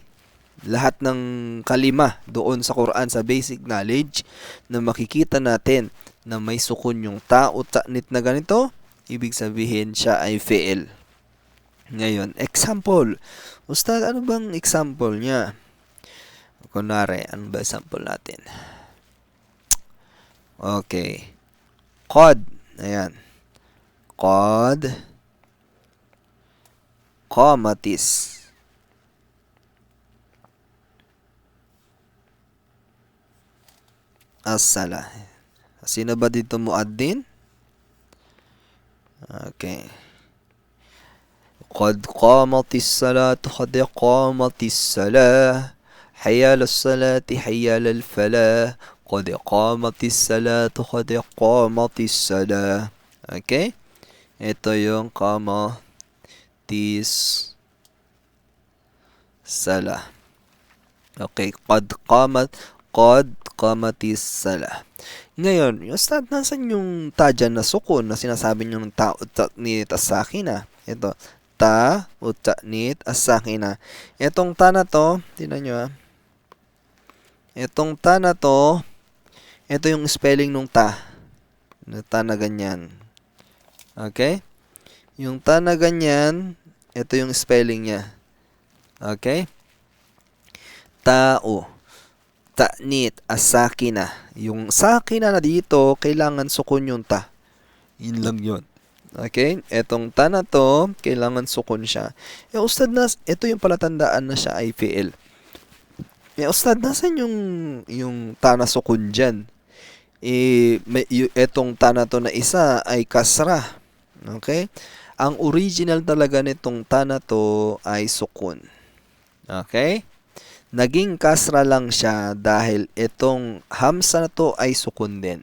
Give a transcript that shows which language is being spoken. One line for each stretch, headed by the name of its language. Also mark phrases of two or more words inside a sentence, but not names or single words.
Filipino: Lahat ng kalima doon sa Quran sa
English: basic knowledge
Filipino: na makikita natin na may sukun yung ta o ta'nit na ganito, ibig sabihin siya ay fi'il. Ngayon, example. Ustad, ano bang example niya? Kunwari, ano ba example natin? Okay. Qad. Ayan.
Arabic: قد قامت. As-salah.
Filipino: Sino ba dito muaddin? Okay. قد قامت الصلاة قد قامت الصلاة حيال الصلاة حيال الفلاح قد قامت الصلاة قد قامت الصلاة. Okay? Ito yung
Arabic: قامت الصلاة. Okay, قد قامت الصلاة.
Filipino: Ngayon, yung ustad, nasan yung ta dyan na sukun na sinasabi nyo ng ta o
Arabic: تأنيث الساكنة?
Filipino: Ito, ta o
Arabic: تأنيث الساكنة.
Filipino: Itong ta na to, tingnan nyo ha. Itong ta na to, ito yung spelling nung ta. Ta na ganyan. Okay? Yung ta na ganyan, ito yung spelling niya. Okay? Tao.
Arabic: تأنيث الساكنة.
Filipino: Yung sakina na dito, kailangan sukun yung ta. Yun lang yun. Okay? Etong ta na to, kailangan sukun siya. Ustad, ito yung palatandaan na siya ay fi'il. Ustad, nasan yung ta na sukun dyan? Etong ta na to na isa ay kasra. Okay? Ang original talaga nitong ta na to ay sukun. Okay? Naging kasra lang siya dahil itong hamsa na to ay sukun din.